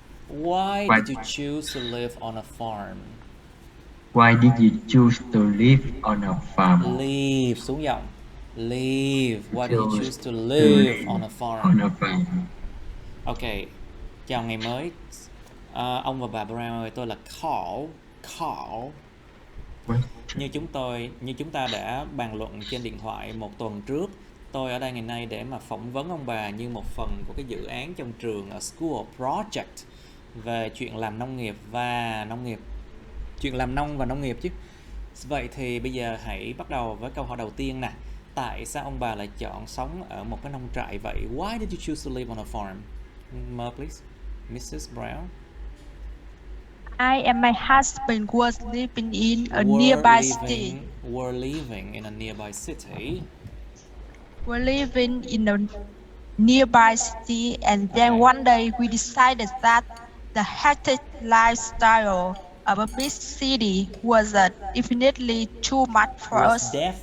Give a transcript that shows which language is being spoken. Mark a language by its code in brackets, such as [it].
[en] Why did you choose to live on a farm? Why did you choose to live on a farm? [vi] Live, xuống giọng. Live. [en] Why did you choose to live on a farm? [vi] Ok. Chào ngày mới. Ông và bà Brown ơi, tôi là Carl. Như chúng ta đã bàn luận trên điện thoại một tuần trước, tôi ở đây ngày nay để mà phỏng vấn ông bà như một phần của cái dự án trong trường ở School Project về chuyện làm nông nghiệp và nông nghiệp. Chuyện làm nông và nông nghiệp chứ. Vậy thì bây giờ hãy bắt đầu với câu hỏi đầu tiên nè. Tại sao ông bà lại chọn sống ở một cái nông trại vậy? [en] Why did you choose to live on a farm? More, please. Mrs. Brown. I and my husband was living in a nearby city. We're living in a nearby city. We're living in a nearby city, and then one day we decided that the hectic lifestyle of a big city was definitely too much for us.